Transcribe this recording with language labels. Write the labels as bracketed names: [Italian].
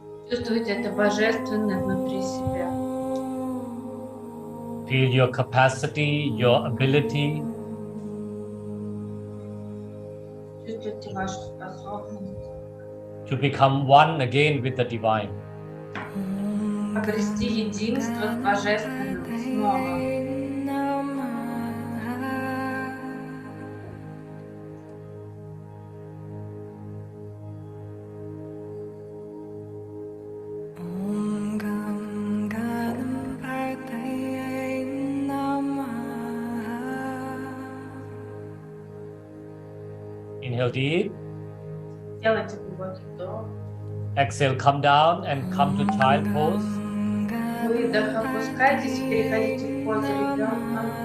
[Russian] Чувствуйте это божественное внутри себя. [English] Feel your capacity, your ability [Russian] Чувствуйте вашу способность [English] to become one again with the divine. [Russian] обрести единство с божественным снова. [English] Inhale deep. [Russian] Делайте глубокий вдох. [English] Exhale, come down and come to child pose. [Russian] Выдох, опускайтесь и переходите в позу ребенка.